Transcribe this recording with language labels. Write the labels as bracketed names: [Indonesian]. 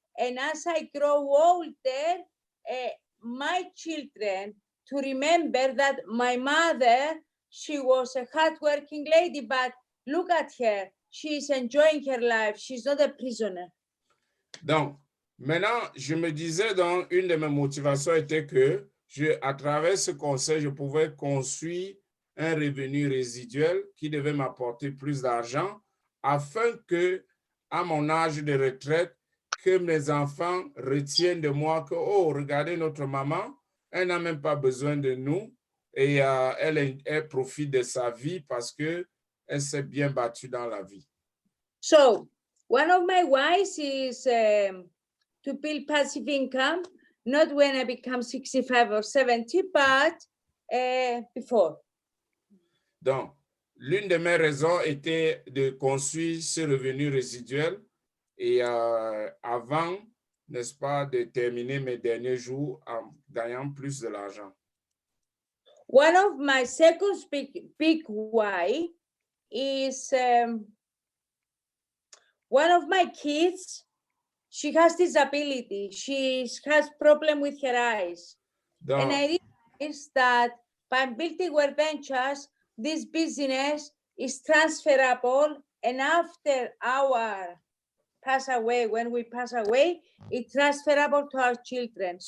[English] And as I grow older, my children to remember that my mother, she was a hardworking lady, but look at her, she's enjoying her life, she's not a prisoner. [French] Donc, maintenant, je me disais, donc, une de mes motivations était que à travers ce conseil, je pouvais construire un revenu résiduel qui devait m'apporter plus d'argent afin que, à mon âge de retraite, que mes enfants retiennent de moi que, oh, regardez notre maman, elle n'a même pas besoin de nous et elle profite de sa vie parce qu'elle s'est bien battue dans la vie. [English] So, one of my whys is to build passive income, not when I become 65 or 70, but before. [French] Donc, l'une de mes raisons était de construire ce revenu résiduel et avant, n'est-ce pas, de terminer mes derniers jours en gagnant plus de l'argent. [English] One of my second big why is one of my kids, she has disability. She has problem with her eyes. [French] Donc, [English] and I realized that by building World Ventures, this business is transferable, and after our pass away, when we pass away, it's transferable to our children.